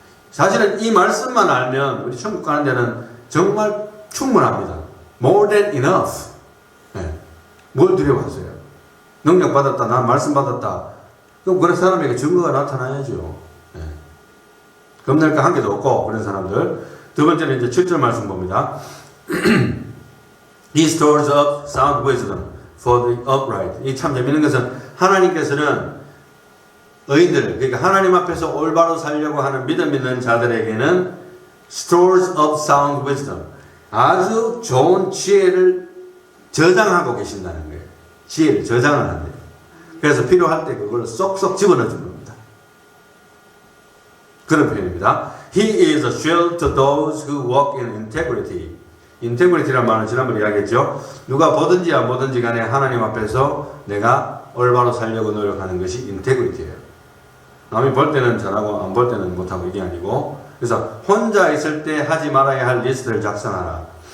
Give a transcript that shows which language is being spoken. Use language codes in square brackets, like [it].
[ko] 사실은 이 말씀만 알면 우리 천국 가는 데는 정말 충분합니다. [en] More than enough. [ko] 네. 뭘 두려워하세요? 능력 받았다, 난 말씀 받았다. 그럼 그런 사람에게 증거가 나타나야죠. 네. 겁낼 거 한 개도 없고 그런 사람들. 두 번째는 이제 7절 말씀 봅니다. [en] He stores up sound wisdom for the upright. [ko] 이 참 재밌는 것은 하나님께서는 의인들, 그러니까 하나님 앞에서 올바로 살려고 하는 믿음 있는 자들에게는 [en] stores up sound wisdom, [ko] 아주 좋은 지혜를 저장하고 계신다는 거예요. 지혜를 저장을 한대요. 그래서 필요할 때 그걸 쏙쏙 집어넣어 주는 겁니다. 그런 표현입니다. [en] He is a shield to those who walk in integrity. [ko] 인테그리티란 말은 지난번에 이야기했죠. 누가 보든지 안 보든지 간에 하나님 앞에서 내가 올바로 살려고 노력하는 것이 인테그리티예요. 남이 볼 때는 잘하고 안 볼 때는 못하고 이게 아니고, 그래서 혼자 있을 때 하지 말아야 할 리스트를 작성하라.